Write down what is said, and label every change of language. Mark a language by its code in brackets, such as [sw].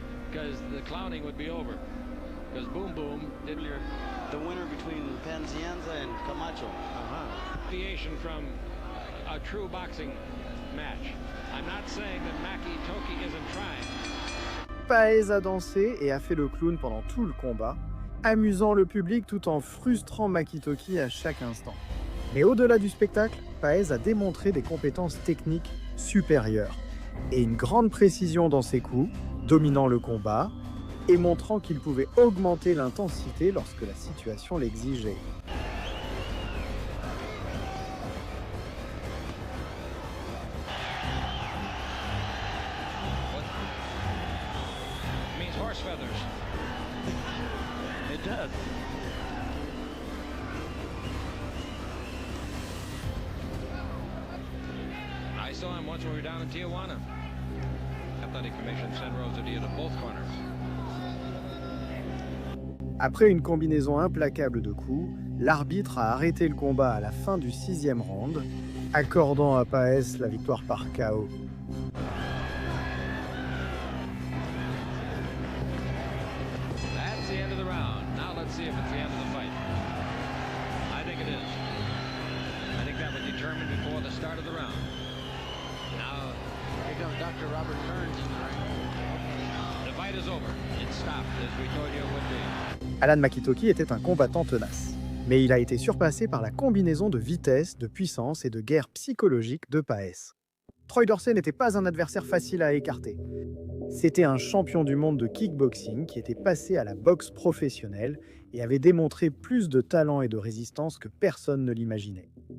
[en] because the clowning would be over. Because Boom Boom did The winner between Panzienza and Camacho. deviation from a true boxing match. I'm not saying that Maki Toki isn't trying. [fr] Páez a dansé et a fait le clown pendant tout le combat, amusant le public tout en frustrant Makitoki à chaque instant. Mais au-delà du spectacle, Páez a démontré des compétences techniques supérieures et une grande précision dans ses coups, dominant le combat et montrant qu'il pouvait augmenter l'intensité lorsque la situation l'exigeait. [en] It means horse feathers. It does. I saw him once when we were down in Tijuana. Athletic Commission sent Rosardia to both corners. [fr] Après une combinaison implacable de coups, l'arbitre a arrêté le combat à la fin du 6e round, accordant à Páez la victoire par KO. [en] That's the end of the round. Now let's see if it's the end of the fight. I think it is. I think that was determined before the start of the round. Now, Here comes Dr. Robert Burns in the ring. the fight is over. It stopped as we told you it would be. [fr] Alan Makitoki était un combattant tenace, mais il a été surpassé par la combinaison de vitesse, de puissance et de guerre psychologique de Páez. Troy Dorsey n'était pas un adversaire facile à écarter. C'était un champion du monde de kickboxing qui était passé à la boxe professionnelle et avait démontré plus de talent et de résistance que personne ne l'imaginait.